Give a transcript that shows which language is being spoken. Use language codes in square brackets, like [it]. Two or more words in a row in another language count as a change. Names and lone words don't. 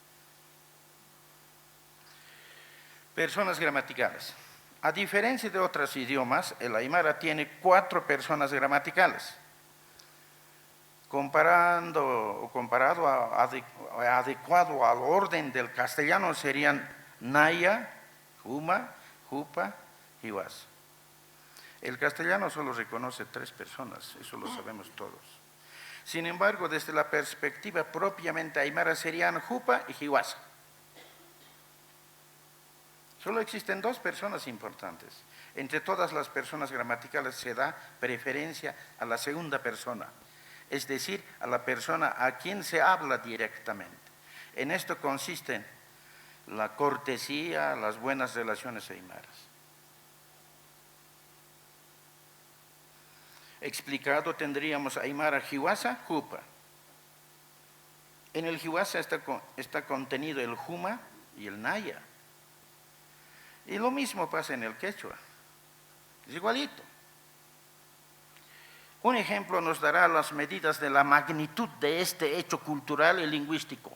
[es] Personas gramaticales. A diferencia de otros idiomas, el aymara tiene 4 personas gramaticales. Adecuado al orden del castellano serían naya, juma, jupa y was. El castellano solo reconoce 3 personas, eso lo sabemos todos. Sin embargo, desde la perspectiva propiamente aymara serían jupa y jiwasa. Solo existen 2 personas importantes. Entre todas las personas gramaticales se da preferencia a la segunda persona, es decir, a la persona a quien se habla directamente. En esto consisten la cortesía, las buenas relaciones aymaras. Explicado, tendríamos aymara jiwasa, jupa. En el jiwasa está contenido el juma y el naya. Y lo mismo pasa en el quechua. Es igualito. Un ejemplo nos dará las medidas de la magnitud de este hecho cultural y lingüístico.